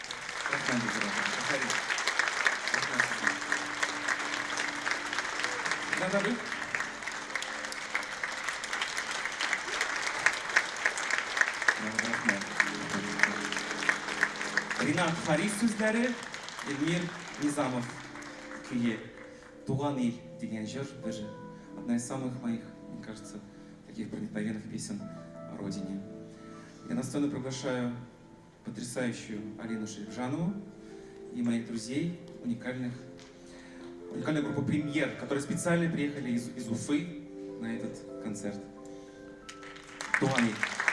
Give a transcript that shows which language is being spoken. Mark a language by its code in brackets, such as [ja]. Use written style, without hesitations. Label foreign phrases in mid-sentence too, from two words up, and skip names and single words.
[tt] Ринат Харис сүзләре, Эльмир Низамов көе «Туган ил» деген жыр, [ru] даже одна из самых моих, мне кажется, таких проникновенных песен о родине. Я на сцену приглашаю потрясающую Алину Шерифжанову и моих друзей, уникальную группу «Премьер», которые специально приехали из Уфы на этот концерт. «Туган ил».